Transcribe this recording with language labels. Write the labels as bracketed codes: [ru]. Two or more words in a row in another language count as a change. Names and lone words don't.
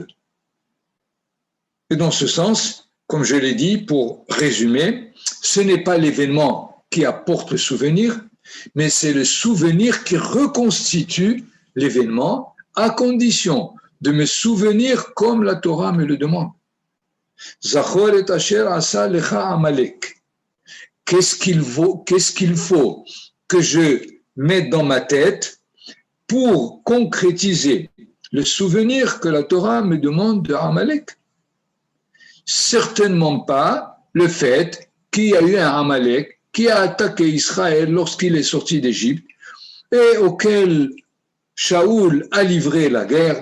[fr] Et dans ce sens, comme je l'ai dit, pour résumer, ce n'est pas l'événement qui apporte le souvenir, mais c'est le souvenir qui reconstitue l'événement, à condition de me souvenir comme la Torah me le demande. [he] Zachor et asher asa lecha Amalek. [fr] Qu'est-ce qu'il faut que je mette dans ma tête pour concrétiser le souvenir que la Torah me demande de Amalek? Certainement pas le fait qu'il y a eu un Amalek qui a attaqué Israël lorsqu'il est sorti d'Égypte et auquel Shaoul a livré la guerre.